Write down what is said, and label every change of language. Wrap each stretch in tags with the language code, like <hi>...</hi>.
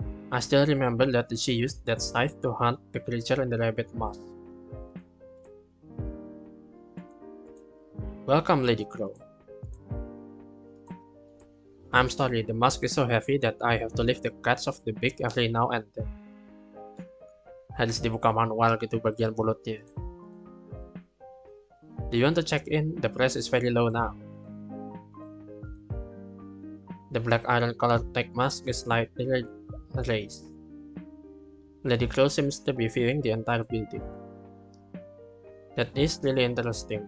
<en>I still remember that she used that scythe to hunt the creature in the rabbit mask. Welcome, Lady Crow. I'm sorry, the mask is so heavy that I have to lift the cats off the beak every now and then.</en> <id>Harus dibuka manual gitu bagian mulutnya.</id> <en>Do you want to check in? The price is very low now. The black iron colored tech mask is slightly raised. Lady Crow seems to be viewing the entire building. That is really interesting.</en>